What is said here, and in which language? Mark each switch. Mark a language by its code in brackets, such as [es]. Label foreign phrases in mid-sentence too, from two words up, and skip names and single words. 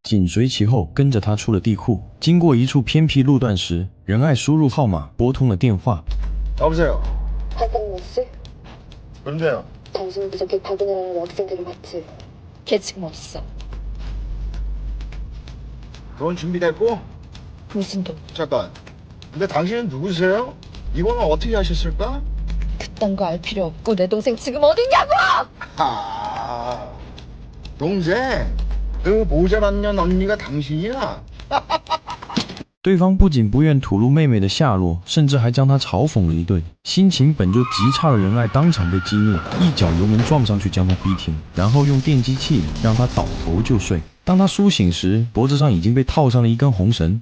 [zh] 紧随其后，跟着他出了地库。经过一处偏僻路段时，仁爱输入号码，拨通了电话。 [ko] 여보세요. 박은호 씨? 뭔데요? 당신 그저께 박은호라는 학생들을 봤지? 걔 지금 없어. 돈 준비됐고? 무슨 돈? 잠깐. 근데 당신은 누구세요? 이거는 어떻게 하셨을까? 그딴 거 알 필요 없고 내 동생 지금 어딨냐고! 아, 동생. 그 모자란 년 언니가 당신이야? [zh] 对方不仅不愿吐露妹妹的下落，甚至还将她嘲讽了一顿。心情本就极差的仁爱当场被激怒，一脚油门撞上去将她逼停，然后用电击器让她倒头就睡。当她苏醒时，脖子上已经被套上了一根红绳。